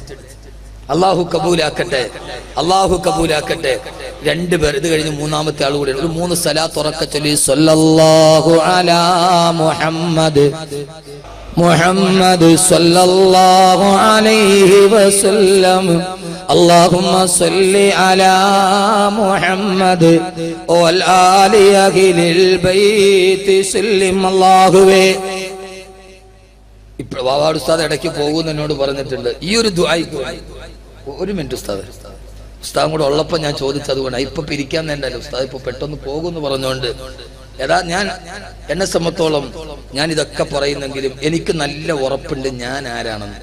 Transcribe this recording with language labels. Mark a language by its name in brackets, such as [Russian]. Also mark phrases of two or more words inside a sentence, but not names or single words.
[Malayalam] അള്ളാഹു കബൂലാക്കട്ടെ, അള്ളാഹു കബൂലാക്കട്ടെ. 2 പേർ. ഇത് കഴിഞ്ഞ് മൂന്നാമത്തെ ആൾ കൂടെ ഒരു 3 സലാത്ത് ഉറക്കെ ചൊല്ലി [Arabic] صلى الله على محمد محمد صلى الله عليه وسلم اللهم صل على محمد والآل أهل البيت سلم الله. [Malayalam] ഇപ്പോൾ വാവാട് ഉസ്താദ് ഇടയ്ക്ക് പോകുമെന്ന് എന്നോട് പറഞ്ഞിട്ടുണ്ട്. ഈ ഒരു ദുആ 1 മിനിറ്റ് ഉസ്താദ് കൂടെ ഉള്ളപ്പോൾ ഞാൻ ചോദിച്ചത് കൊണ്ട് ഇപ്പൊ പിരിക്കാൻ വേണ്ടല്ലോ. ഉസ്താദ് ഇപ്പൊ പെട്ടെന്ന് പോകുമെന്ന് പറഞ്ഞുകൊണ്ട് ഞാൻ എന്നെ സംബന്ധിച്ചോളം ഞാൻ ഇതൊക്കെ പറയുന്നെങ്കിലും എനിക്ക് നല്ല ഉറപ്പുണ്ട് ഞാൻ ആരാണെന്ന്.